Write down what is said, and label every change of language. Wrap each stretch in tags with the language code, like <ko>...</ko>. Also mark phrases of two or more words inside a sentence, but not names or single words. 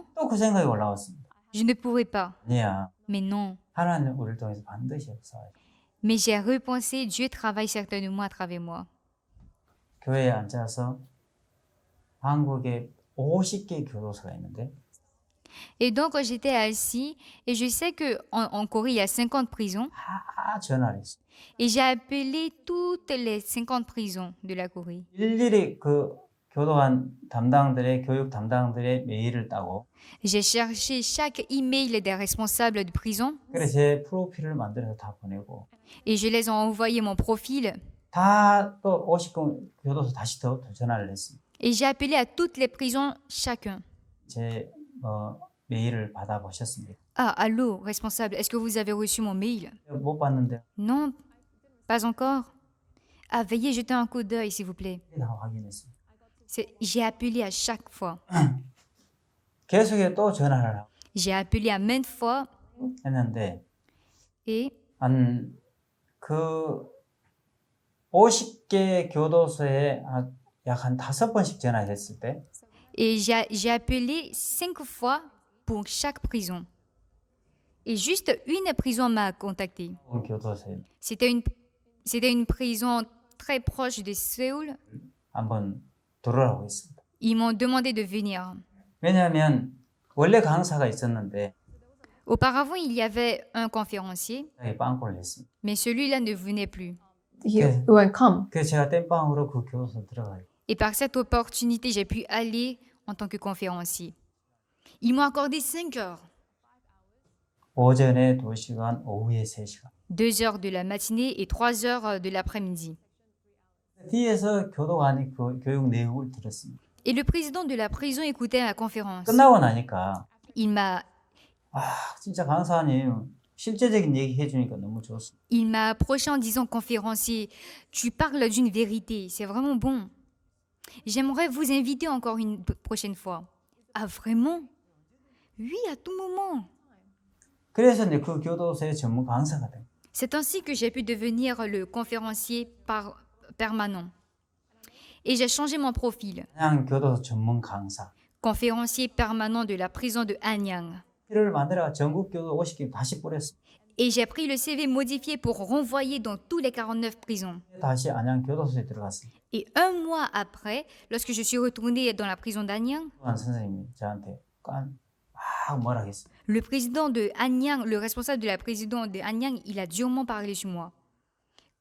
<ko>또 그 생각이 올라왔습니다.</ko> <fr>je ne pourrais pas.</fr> <ko>아니야.</ko> <fr>Mais non.</fr> <ko>하나님 우리를 통해서 반드시 역사해.</ko> <fr>Mais j'ai repensé, Dieu travaille certainement à travers moi.</fr> <ko>교회에 앉아서 한국에 50개 교도소가 있는데</ko> <fr>Et donc, j'étais assis et je sais qu'en Corée, il y a 50 prisons.</fr> <ko>다 전화를 했어요.</ko> <fr>Et j'ai appelé toutes les 50 prisons de la Corée.</fr> <ko>일일이 그 교도관 담당들의 교육 담당들의 메일을 따고</ko> <fr>J'ai cherché chaque email des responsables de prison</fr> <ko>그래서 제 프로필을 만들어서 다 보내고</ko> <fr>et je les ai envoyé mon profil.</fr> <ko>다 또 50개 교도소 다시 더 전화를 했습니다.</ko> <fr>Et j'ai appelé à toutes les prisons chacun.</fr> <ko>제 메일을 받아보셨습니까?</ko> <fr>Ah, allô, responsable, est-ce que vous avez reçu mon mail?</fr> <ko>못 봤는데</ko> <fr>Non, pas encore. Ah, veuillez jeter un coup d'œil, s'il vous plaît.</fr> <ko>다 확인했습니다.</ko> <fr>J'ai appelé à chaque fois.</fr> <ko>계속해 또 전화를 하고</ko> <fr>J'ai appelé à maintes fois</fr> <ko>했는데</ko> <fr>et</fr> <ko>한 그 50개 교도소에 약 한 5번씩 전화했을 때</ko> <fr>j'ai appelé 5 fois pour chaque prison. Et juste une prison m'a contacté.</fr> <ko>그 교도소에</ko> <fr>C'était une prison très proche de Séoul.</fr> <ko>한번 들어오라고 했습니다.</ko> <fr>Ils m'ont demandé de venir.</fr> <ko>왜냐하면 원래 강사가 있었는데</ko> <fr>Auparavant, il y avait un conférencier,</fr> <ko>빵꾸를 했습니다.</ko> <fr>mais celui-là ne venait plus.</fr> <en>He Okay. won't come.</en> <ko>그래서 제가 땜빵으로 그 교도소 들어가요.</ko> <fr>Et par cette opportunité, j'ai pu aller en tant que conférencier. Ils m'ont accordé 5 heures.</fr> <ko>오전에 2시간, 오후에 3시간.</ko> <fr>2 heures de la matinée et 3 heures de l'après-midi.</fr> <ko>뒤에서 교도관이 그 교육 내용을 들었습니다.</ko> <fr>Et le président de la prison écoutait la conférence.</fr> <ko>끝나고 나니까</ko> <fr>Il m'a</fr> <ko>진짜 강사님 실제적인 얘기 해주니까 너무 좋습니다.</ko> <fr>Il m'a approché en disant, conférencier, tu parles d'une vérité, c'est vraiment bon. J'aimerais vous inviter encore une prochaine fois. Ah, vraiment? Oui, à tout moment.</fr> <ko>그래서 이제 그 교도소의 전문 강사가 된.</ko> <fr>C'est ainsi que j'ai pu devenir le conférencier permanent. Et j'ai changé mon profil.</fr> <ko>그냥 교도소 전문 강사.</ko> <fr>Conférencier permanent de la prison de Hanyang.</fr> <ko>를 만들어 전국 교도 50개 다시 뿌렸어.</ko> <fr>Et j'ai pris le CV modifié pour renvoyer dans tous les 49 prisons.</fr> <ko>다시 안양 교도소에 들어갔어요.</ko> <fr>Et un mois après, lorsque je suis retournée dans la prison d'Anyang,</fr> <ko>교도관 선생님이 저한테 막 뭐라 했어요.</ko> <fr>le président de Hanyang, le responsable de la prison de Hanyang, il a durement parlé sur moi.</fr>